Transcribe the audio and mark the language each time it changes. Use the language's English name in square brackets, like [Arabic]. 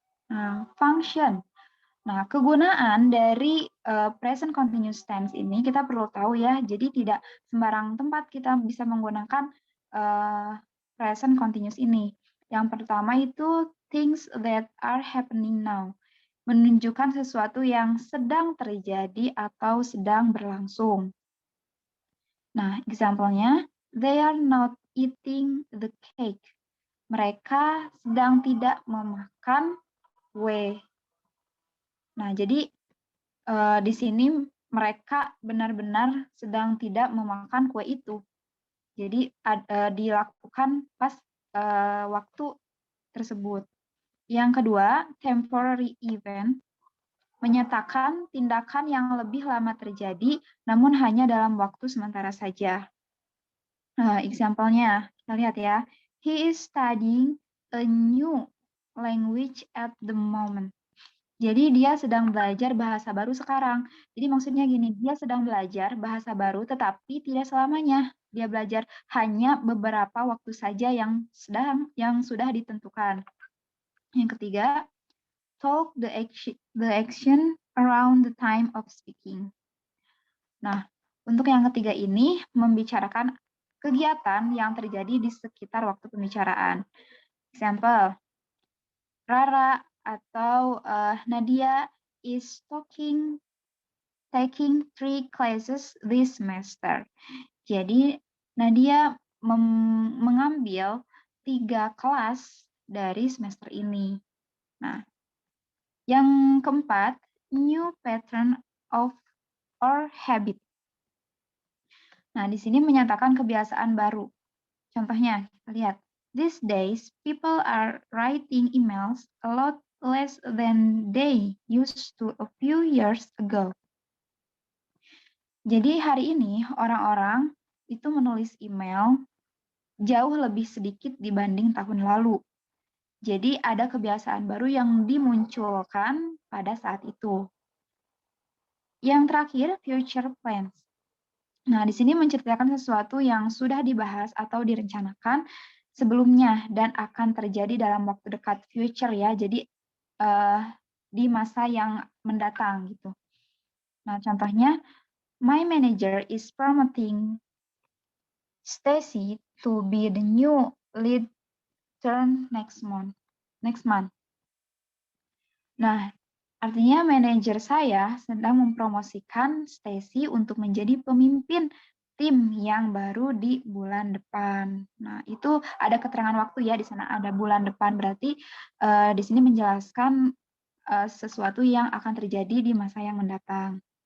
[Indonesian] Nah, function. Nah, kegunaan dari present continuous tense ini kita perlu tahu ya. Jadi tidak sembarang tempat kita bisa menggunakan present continuous ini. Yang pertama itu [English] things that are happening now. [Indonesian] Menunjukkan sesuatu yang sedang terjadi atau sedang berlangsung. [English] Nah, example-nya, they are not eating the cake. [Indonesian] Mereka sedang tidak memakan kue. Nah, jadi di sini mereka benar-benar sedang tidak memakan kue itu. Jadi dilakukan pas waktu tersebut. Yang kedua, [English] temporary event [Indonesian] menyatakan tindakan yang lebih lama terjadi, namun hanya dalam waktu sementara saja. Example-nya, kita lihat ya. [English] He is studying a new language at the moment. [Indonesian] Jadi dia sedang belajar bahasa baru sekarang. Jadi maksudnya gini, dia sedang belajar bahasa baru tetapi tidak selamanya. Dia belajar hanya beberapa waktu saja yang sudah ditentukan. Yang ketiga, [English] talk the action around the time of speaking. [Indonesian] Nah, untuk yang ketiga ini membicarakan kegiatan yang terjadi di sekitar waktu pembicaraan. [English] Example, Rara [Indonesian] atau [English] Nadia is talking taking 3 classes this semester. [Indonesian] Jadi Nadia mengambil 3 kelas dari semester ini. [English] Nah, [Indonesian] yang keempat, [English] new pattern of or habit. [Indonesian] Nah, di sini menyatakan kebiasaan baru. Contohnya, kita lihat. [English] These days, people are writing emails a lot less than they used to a few years ago. [Indonesian] Jadi hari ini orang-orang itu menulis email jauh lebih sedikit dibanding tahun lalu. Jadi ada kebiasaan baru yang dimunculkan pada saat itu. Yang terakhir, [English] future plans. [Indonesian] Nah, di sini menceritakan sesuatu yang sudah dibahas atau direncanakan sebelumnya dan akan terjadi dalam waktu dekat, future ya. Jadi di masa yang mendatang gitu. Nah, contohnya, [English] my manager is promoting Stacy to be the new lead turn next month. [Indonesian] Nah, artinya manajer saya sedang mempromosikan Stacy untuk menjadi pemimpin tim yang baru di bulan depan. Nah, itu ada keterangan waktu ya di sana, ada bulan depan, berarti di sini menjelaskan sesuatu yang akan terjadi di masa yang mendatang.